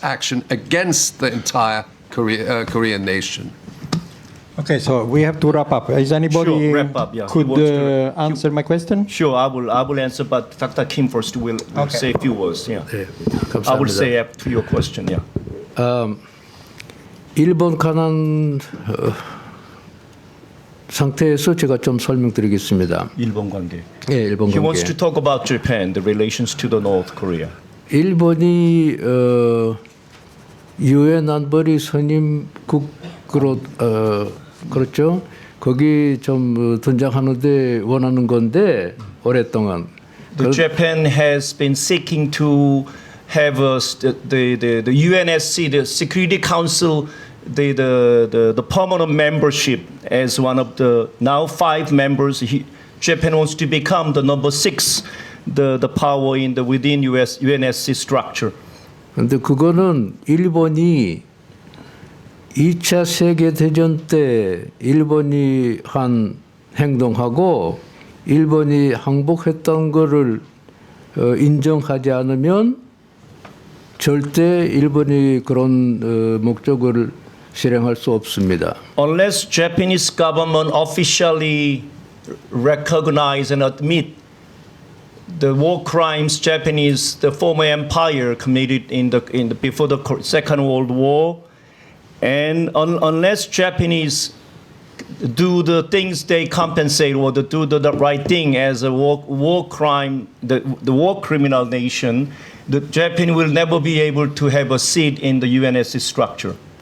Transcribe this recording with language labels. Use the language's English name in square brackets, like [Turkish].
[English] action against the entire Korean nation. Okay, so we have to wrap up. Is anybody Sure, wrap up, yeah. could answer my question? Sure, I will answer, but Dr. Kim first will say a few words. Yeah. [Korean] 네, [English] I will [Korean] 감사합니다. [English] say after your question. Yeah. [Korean] 일본 관한 상태에서 제가 좀 설명드리겠습니다. 일본 관계. 예, 일본 [English] He wants [Korean] 관계. [English] to talk about Japan, the relations to the North Korea. [Korean] 일본이 유엔 안보리 선임국으로 그렇죠. 거기 좀 등장하는데 원하는 건데 오랫동안. [English] Japan has been seeking to have the UNSC, the Security Council, the permanent membership as one of the now 5 members. Japan wants to become the number 6, the power in the within UNSC structure. [Korean] 근데 그거는 일본이 2차 세계 대전 때 일본이 한 행동하고 일본이 항복했던 거를 인정하지 않으면 절대 일본이 그런 목적을 실행할 수 없습니다. [English] Unless Japanese government officially recognize and admit the war crimes the former empire committed before the Second World War, and unless Japanese do the things they compensate or do the right thing as a war crime, the war criminal nation, the Japan will never be able to have a seat in the UNSC structure.